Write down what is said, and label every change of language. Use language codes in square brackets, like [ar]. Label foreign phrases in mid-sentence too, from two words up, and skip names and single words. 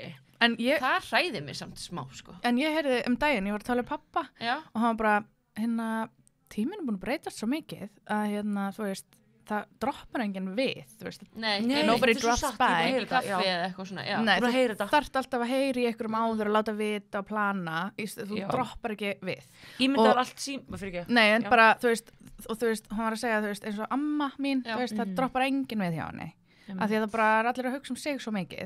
[is] það hræði mér samt smá sko en ég heyrði daginn, ég var að tala um pappa og hann bara tíminn er búin að breytast svo mikið að þú veist það droppar enginn við þú veist [en] nobody drops by [is] kaffi eða eitthvað svona nei, þú þarft alltaf að heyri í einhverjum áður og láta vita og plana þú droppar ekki við ég myndi að allt fyrir ekki nei, en bara, þú veist, hann var að segja þú veist, eins og amma mín þú veist, það droppar enginn við hjá henni af því að það bara er allir að hugsa sig svo mikið.